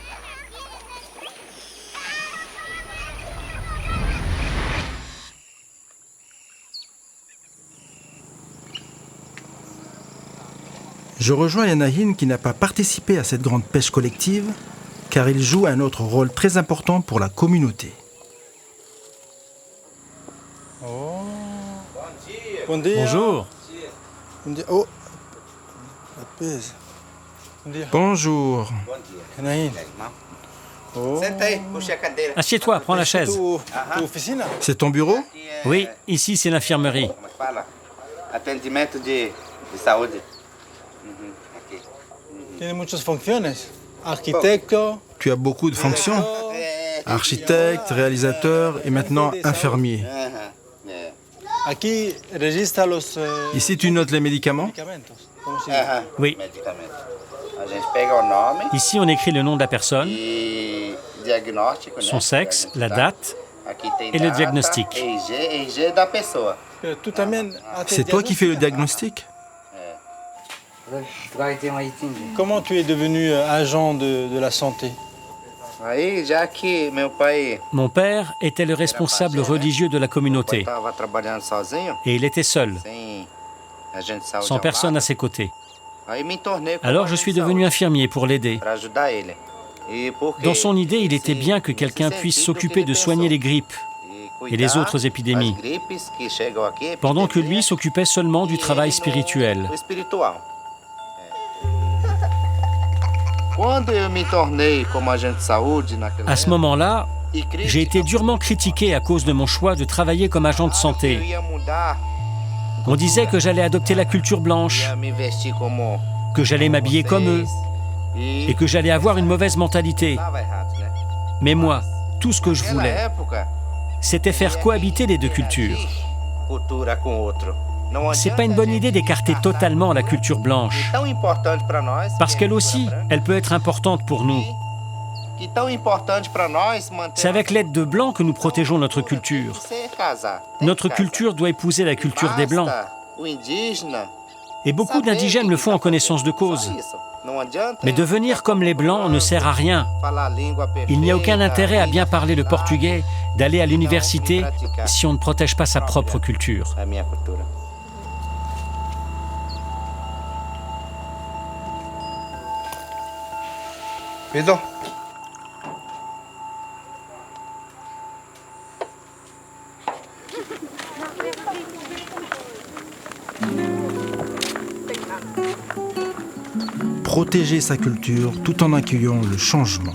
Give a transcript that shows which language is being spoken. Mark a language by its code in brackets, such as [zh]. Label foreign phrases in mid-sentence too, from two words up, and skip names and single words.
[fr] Je rejoins Yanahin qui n'a pas participé à cette grande pêche collective, car il joue un autre rôle très important pour la communauté. Bonjour. Oh, la pêche. Bonjour. Yanahin. [pt] Senta aí, puxa a cadeira. [fr] Assieds-toi, prends la chaise. [es] Tu oficina? [fr] C'est ton bureau? Oui, ici c'est l'infirmerie. [pt] Como é que fala? Atendimento de saúde. Aqui. [es] Tiene muchas funciones. Arquitecto. [fr] Tu as beaucoup de fonctions. Architecte, réalisateur et maintenant infirmier. [es] Aquí registra los [fr] Ici, tu notes les médicaments? [es] medicamentos. ¿Cómo se llama? [fr] Oui, [pt] Medicamento. A gente pega o nome [fr] ici on écrit le nom de la personne, [pt] e diagnóstico, né? [fr] son sexe, [pt] Que a [fr] la [pt] gente dá. [fr] date. [pt] Aqui tem [fr] et le [pt] data, [fr] diagnostic. [pt] RG da pessoa. [fr] Tu t'amènes à tes C'est toi qui fais le diagnostics. diagnostic? Comment tu es devenu agent de la santé? [pt] Aí, já que meu pai [fr] Mon père était le responsable religieux de la communauté [pt] estava trabalhando sozinho, [fr] et il était seul, [pt] sem agente de saúde [fr] sans [pt] ao [fr] personne à [pt] lado, [fr] ses côtés. [pt] aí me tornei como [fr] Alors je [pt] agente [fr] suis [pt] de [fr] devenu [pt] saúde [fr] infirmier pour l'aider. [pt] para ajudar ele. E porque [fr] Dans son idée, il était [pt] esse- [fr] bien que quelqu'un [pt] esse [fr] puisse [pt] sentido que [fr] s'occuper [pt] ele [fr] de soigner les [pt] pensou. [fr] grippes [pt] E [fr] et les [pt] cuidar [fr] autres épidémies, [pt] das gripes que chegam aqui, [fr] pendant que [pt] epidemia, [fr] lui s'occupait seulement du [pt] e [fr] travail [pt] ele no- [fr] spirituel. [pt] no espiritual. Quando eu me tornei como agente de saúde naquela [fr] À ce moment-là, [pt] e crítico, [fr] j'ai été durement critiqué à cause de mon choix de travailler comme agent de [pt] eu [fr] santé. [pt] ia mudar, [fr] On disait que j'allais adopter la culture blanche, [pt] ia me vestir como [fr] que j'allais m'habiller comme eux [pt] vocês, [fr] et que j'allais avoir une mauvaise mentalité. [pt] estava errado, né? [fr] Mais moi, tout ce que je [pt] Naquela [fr] voulais, [pt] época, [fr] c'était faire cohabiter les deux cultures. [pt] cultura com outro. Não [fr] C'est [pt] adianta [fr] pas une bonne [pt] a [fr] idée [pt] gente [fr] d'écarter [pt] descartar [fr] totalement la [pt] cultura [fr] culture blanche, [pt] tão importante para nós, [fr] parce [pt] que é [fr] qu'elle [pt] a [fr] aussi, [pt] cultura branca, [fr] elle peut être importante pour nous. [pt] que tão importante para nós manter [fr] C'est avec l'aide de Blancs que nous protégeons notre culture. [pt] Tem que casar, tem [fr] Notre [pt] que casar. [fr] culture doit épouser la culture des Blancs. [pt] Basta o indígena [fr] Et beaucoup [pt] saber [fr] d'indigènes [pt] que [fr] le font en [pt] tá [fr] connaissance de [pt] fazendo. [fr] cause. [pt] Só isso. Não adianta [fr] Mais devenir comme les Blancs ne sert à rien. [pt] falar a língua [fr] Il n'y a aucun [pt] perfeita, [fr] intérêt à [pt] língua [fr] bien parler le [pt] facilidade, [fr] portugais, d'aller à l'université, si on ne protège pas sa propre culture. [pt] a minha cultura. Pedro. [fr] Protéger sa culture tout en accueillant le changement.